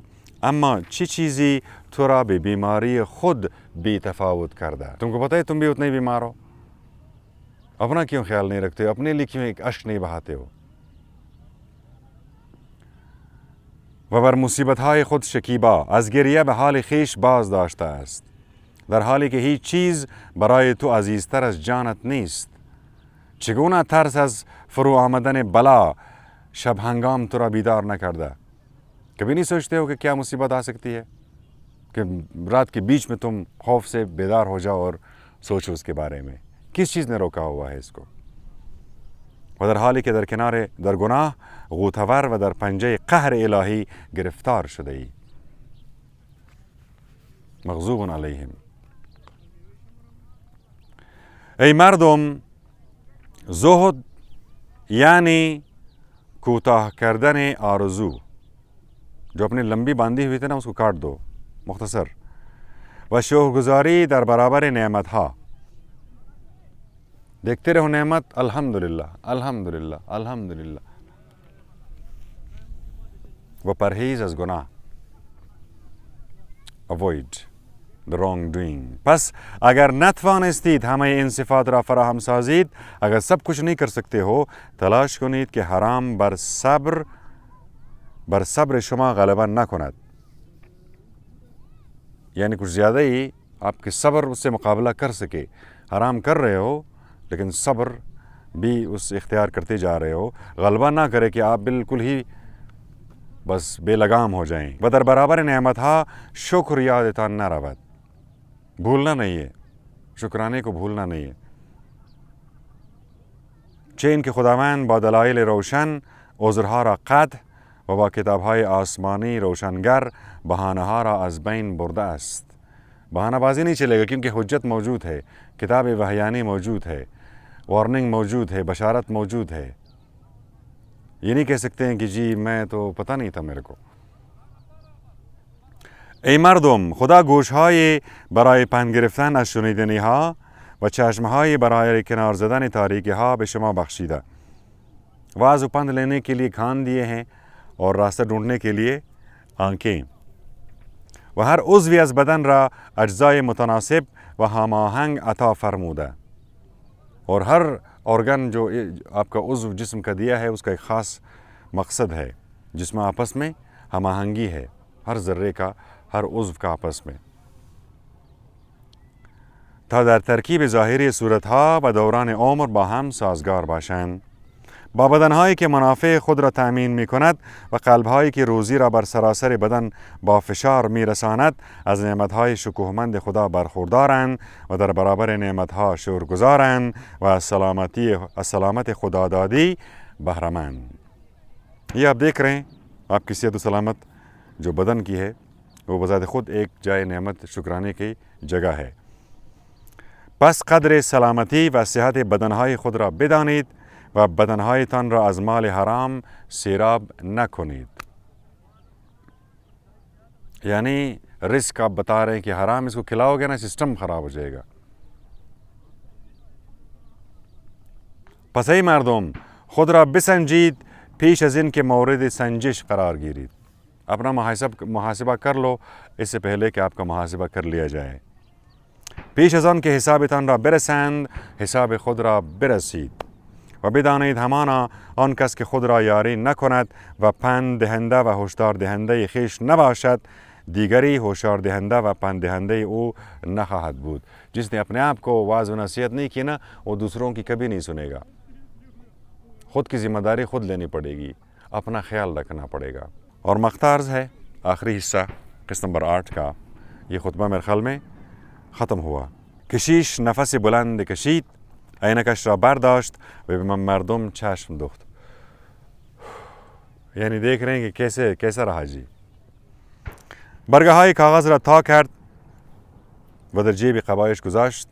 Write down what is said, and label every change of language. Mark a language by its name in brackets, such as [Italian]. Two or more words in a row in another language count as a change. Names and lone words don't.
[Persian] اما چی چیزی تو را بے بیماری خود بی تفاوت کردہ. [Urdu] تم کو پتہ ہے تم بھی اتنے ہی بیمار ہو، اپنا کیوں خیال نہیں رکھتے ہو؟ اپنے لیے کیوں ایک اشک نہیں بہاتے ہو؟ [Persian] و بر مصیبتهای خود شکیبا. از گریه به حال خویش باز داشته است، در حالی که هیچ چیز برای تو عزیزتر از جانت نیست. چگونه ترس از فرو آمدن بلا شب ہنگام تو را بیدار نہ کرده. [Urdu] کبھی نہیں سوچتے ہو کہ کیا مصیبت آ سکتی ہے کہ رات کے بیچ میں تم خوف سے بیدار ہو جاؤ اور سوچو اس کے بارے میں؟ کس چیز نے روکا ہوا ہے اس کو؟ [Persian] و در حالی که در کنار در گناه غوطه‌ور و در پنجه قهر الهی گرفتار شده ای. [Arabic] مغضوب علیهم. [Persian] ای مردم، زهد یعنی کوتاه کردن آرزو. [Urdu] جو اپنی لمبی باندھی ہوئی تھی نا اس کو کاٹ دو، مختصر. [Persian] و شکرگزاری در برابر نعمت ها. [Urdu] دیکھتے رہو نعمت، [Arabic] الحمدللہ الحمدللہ الحمدللہ. [Persian] و پرہیز از گناہ. [English] avoid the wrong doing. [Persian] پس اگر نتوانستید همه این صفات را فراهم سازید، [Urdu] اگر سب کچھ نہیں کر سکتے ہو، [Persian] تلاش کنید که حرام بر صبر شما غلبہ نہ کند. [Urdu] یعنی کچھ زیادہ ہی آپ کے صبر اس سے مقابلہ کر سکے. حرام کر رہے ہو لیکن صبر بھی اس اختیار کرتے جا رہے ہو، غلبہ نہ کرے کہ آپ بالکل ہی بس بے لگام ہو جائیں. [Persian] بدر برابر نعمت ہا شکر یادتان نہ رود. [Urdu] بھولنا نہیں ہے، شکرانے کو بھولنا نہیں ہے. [Persian] چه این که خداوند با دلایل روشن عذرها را قطع و با کتابهای آسمانی روشنگر بهانه‌ها را از بین برده است. [Urdu] بہانہ بازی نہیں چلے گا کیونکہ حجت موجود ہے، کتاب وحیانی موجود ہے، وارننگ موجود ہے، بشارت موجود ہے. یہ نہیں کہہ سکتے ہیں کہ جی میں تو پتہ نہیں تھا میرے کو. [Persian] ای مردم، خدا گوش‌های برای پند گرفتن از شنیدنی‌ها و چشم‌های برای کنار زدن تاریکی‌ها به شما بخشیده. [Urdu] واعظ و پند لینے کے لیے کان دیے ہیں اور راستہ ڈھونڈنے کے لیے آنکھیں. [Persian] و هر عضوی از بدن را اجزای متناسب و هماهنگ عطا فرموده. [Urdu] اور ہر ارگن جو آپ کا عضو جسم کا دیا ہے اس کا ایک خاص مقصد ہے جس میں آپس میں ہم آہنگی ہے، ہر ذرے کا، ہر عضو کا آپس میں. [Persian] تا در ترکیب ظاهری صورتها و دوران عمر با هم سازگار باشند. با بدنهایی که منافع خود را تأمین می کند و قلبهایی که روزی را بر سراسر بدن با فشار می رساند از نعمتهای شکوهمند خدا برخوردارند و در برابر نعمتها شکرگزارند و از سلامت خدادادی بہرمند. [Urdu] یہ آپ دیکھ رہے ہیں آپ کی صحت و سلامت جو بدن کی ہے وہ بذات خود ایک جائے نعمت شکرانے کی جگہ ہے. [Persian] پس قدر سلامتی و صحت بدنهای خود را بدانید و بدنهایتان را از مال حرام سیراب نکنید. [Urdu] یعنی رزق آپ بتا رہے ہیں کہ حرام اس کو کھلاؤ گے نا سسٹم خراب ہو جائے گا. [Persian] پس ای مردم، خود را بسنجید پیش از این که مورد سنجش قرار گیرید. [Urdu] اپنا محاسبہ کر لو اس سے پہلے کہ آپ کا محاسبہ کر لیا جائے. [Persian] پیش از آن که حسابتان را برسند حساب خود را برسید. و بدانید همانا آن کس که خود را یاری نکند و پند دهنده و هشدار دهنده خویش نباشد، دیگری هشدار دهنده و پند دهنده او نخواهد بود. [Urdu] جس نے اپنے آپ کو واعظ و نصیحت نہیں کی نا وہ دوسروں کی کبھی نہیں سنے گا. خود کی ذمہ داری خود لینی پڑے گی، اپنا خیال رکھنا پڑے گا. اور مختارز ہے آخری حصہ قسط نمبر 8 کا. یہ خطبہ میرے خیال میں ختم ہوا. [Persian] کشیش نفس بلند کشید، عینکش را برداشت و به مردم چشم دوخت. [Urdu] یعنی دیکھ رہے ہیں کہ کیسا رہا جی. [Persian] برگه‌های کاغذ را تا کرد و در جیب قبایش گذاشت.